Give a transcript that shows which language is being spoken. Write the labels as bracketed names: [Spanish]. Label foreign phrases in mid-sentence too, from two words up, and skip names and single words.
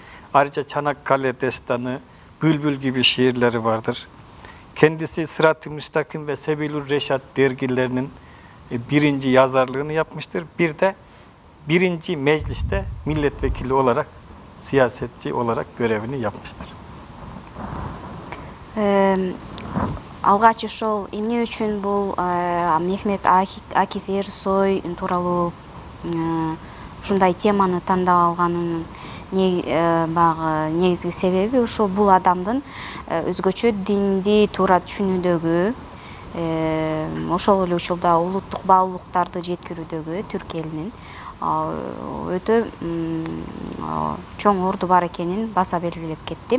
[Turkish] Ayrıca Çanakkale Destanı, Bülbül gibi şiirleri vardır. Kendisi Sırat-ı Müstakim ve Sebilur Reşat dergilerinin birinci yazarlığını yapmıştır. Bir de birinci mecliste milletvekili olarak, siyasetçi olarak görevini yapmıştır. [Kyrgyz] Алгач ошол эмне үчүн бул Мехмет Акиф Эрсой тууралуу ушундай теманы тандап алганынын баягы негизги себеби ошол бул адамдын өзгөчө динди туура түшүнүүдөгү, ошол эле учурда улуттук баалуулуктарды жеткирүүдөгү түрк элинин өтө чоң орду бар экенин баса белгилеп кетти.